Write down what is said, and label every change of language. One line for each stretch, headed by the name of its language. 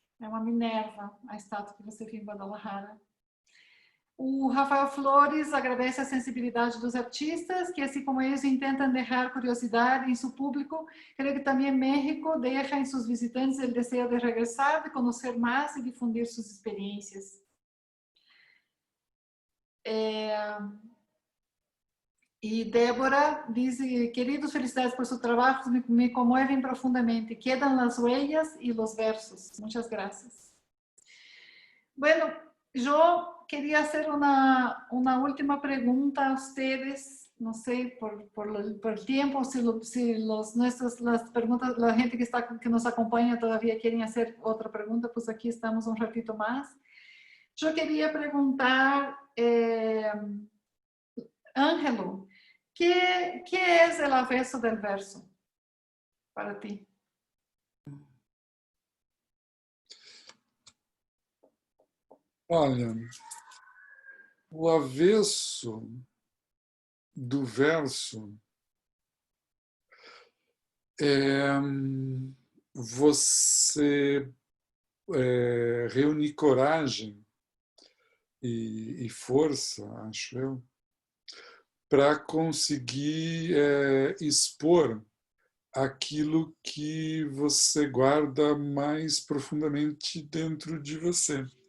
Portuguese: É uma Minerva, a estátua que você viu em Guadalajara. O Rafael Flores agradece a sensibilidade dos artistas, que assim como eles intentam deixar curiosidade em seu público, creio que também México deixa em seus visitantes o desejo de regressar, de conhecer mais e difundir suas experiências. E Débora diz, queridos, felicidades por seu trabalho, me comovem profundamente.
Spanish: Quedan las huellas y los versos. Muchas gracias. Bueno, yo quería hacer una última pregunta a ustedes, no sé, por el tiempo, si las preguntas, la gente que nos acompaña todavía quieren hacer otra pregunta, pues aquí estamos un ratito más. Yo quería preguntar, Ángelo, ¿qué es el avesso del verso para ti?
Portuguese: Olha, o avesso do verso é você reunir coragem e força, acho eu, para conseguir expor aquilo que você guarda mais profundamente dentro de você.